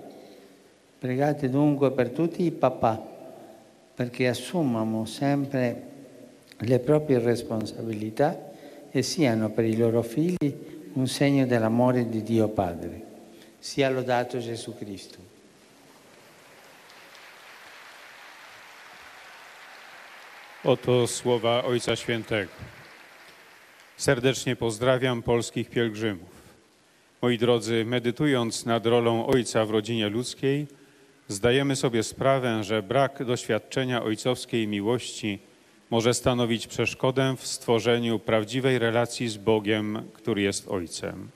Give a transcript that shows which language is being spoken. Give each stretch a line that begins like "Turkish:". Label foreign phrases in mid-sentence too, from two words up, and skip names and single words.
Italian: Pregate dunque per tutti i papà, perché assumano sempre le proprie responsabilità e siano per i loro figli un segno dell'amore di Dio Padre. Sia lodato Gesù Cristo.
Polish: Oto słowa Ojca Świętego. Serdecznie pozdrawiam polskich pielgrzymów. Moi drodzy, medytując nad rolą Ojca w rodzinie ludzkiej, zdajemy sobie sprawę, że brak doświadczenia ojcowskiej miłości może stanowić przeszkodę w stworzeniu prawdziwej relacji z Bogiem, który jest Ojcem.